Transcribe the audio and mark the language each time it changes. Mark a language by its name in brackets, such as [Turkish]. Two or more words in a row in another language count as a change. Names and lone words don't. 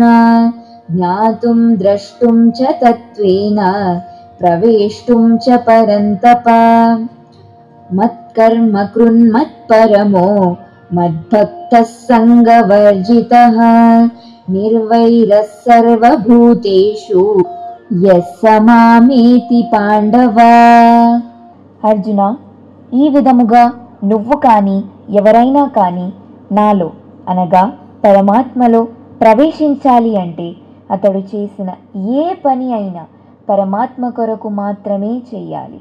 [Sanskrit] ज्ञातुं द्रष्टुं च तत्त्वेन प्रवेष्टुं च परन्तप। मत्कर्म कृन्मत्परमो मद्भक्तः सङ्गवर्जितः। निर्वैरः सर्वभूतेषु यः स मामेति पाण्डव। [Telugu] అర్జున, ఈ విధముగా నువ్వు కానీ ఎవరైనా కానీ నాలో అనగా పరమాత్మలో ప్రవేశించాలి అంటే అతడు చేసిన ఏ పని అయినా పరమాత్మ కొరకు మాత్రమే చేయాలి.